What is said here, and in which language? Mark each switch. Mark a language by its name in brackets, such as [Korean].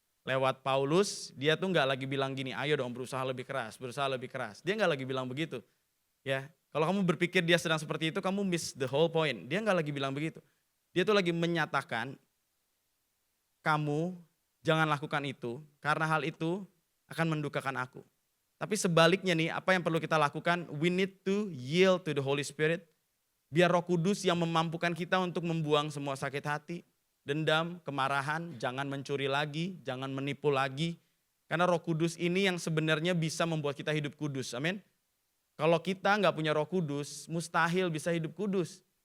[Indonesian] lewat Paulus, dia tuh nggak lagi bilang gini, ayo dong berusaha lebih keras, berusaha lebih keras. Dia nggak lagi bilang begitu. Ya, kalau kamu berpikir dia sedang seperti itu, kamu [English] miss the whole point. [Indonesian] Dia nggak lagi bilang begitu. Dia tuh lagi menyatakan, kamu jangan lakukan itu, karena hal itu akan mendukakan aku. Tapi sebaliknya nih, apa yang perlu kita lakukan? [English] We need to yield to the Holy Spirit. [Indonesian] Biar Roh Kudus yang memampukan kita untuk membuang semua sakit hati, dendam, kemarahan, jangan mencuri lagi, jangan menipu lagi. Karena Roh Kudus ini yang sebenarnya bisa membuat kita hidup kudus, amin. Kalau kita nggak punya Roh Kudus, mustahil bisa hidup kudus.